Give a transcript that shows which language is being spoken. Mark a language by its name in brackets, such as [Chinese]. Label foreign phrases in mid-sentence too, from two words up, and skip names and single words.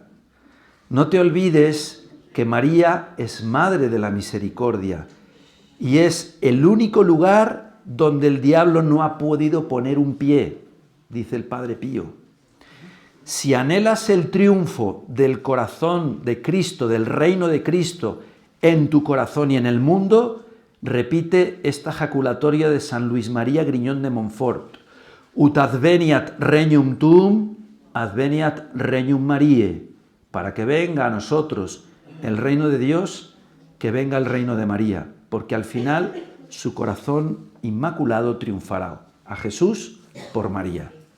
[Spanish] No te olvides que María es Madre de la Misericordia y es el único lugar donde el diablo no ha podido poner un pie, dice el Padre Pío. Si anhelas el triunfo del corazón de Cristo, del reino de Cristo, en tu corazón y en el mundo, repite esta jaculatoria de San Luis María Griñón de Montfort. [Latin] Ut adveniat regnum tuum, adveniat regnum Mariae. [Spanish] Para que venga a nosotros el reino de Dios, que venga el reino de María, porque al final su corazón inmaculado triunfará. A Jesús por María.